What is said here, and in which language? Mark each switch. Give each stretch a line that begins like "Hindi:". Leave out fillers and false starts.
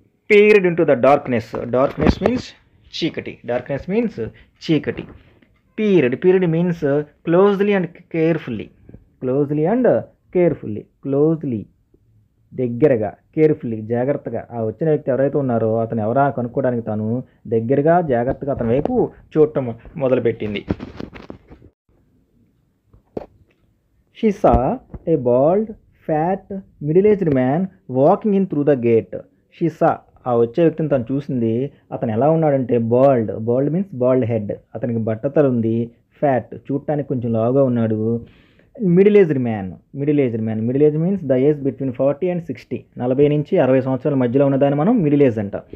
English: Peered into the darkness means చీకటి. Peered means closely and carefully. Closely and carefully. Closely దగ్గరగా, carefully జాగ్రత్తగా.
Telugu: ఆ వచ్చిన వ్యక్తి ఎవరైతే ఉన్నారో అతను ఎవరా కనుక్కోవడానికి తను దగ్గరగా జాగ్రత్తగా అతని వైపు చూడటం మొదలుపెట్టింది.
English: She saw a bald, fat, middle-aged man walking in through the gate. She saw,
Telugu: ఆ వచ్చే వ్యక్తిని తను చూసింది. అతను ఎలా ఉన్నాడంటే
English: bald means bald head,
Telugu: అతనికి బట్టతల ఉంది. ఫ్యాట్, చూడటానికి కొంచెం లావుగా ఉన్నాడు.
English: middle aged man means the age between 40 and 60,
Telugu: 40 నుంచి 60 సంవత్సరాల మధ్యలో ఉన్నదాన్ని మనం మిడిల్ ఏజ్ అంట.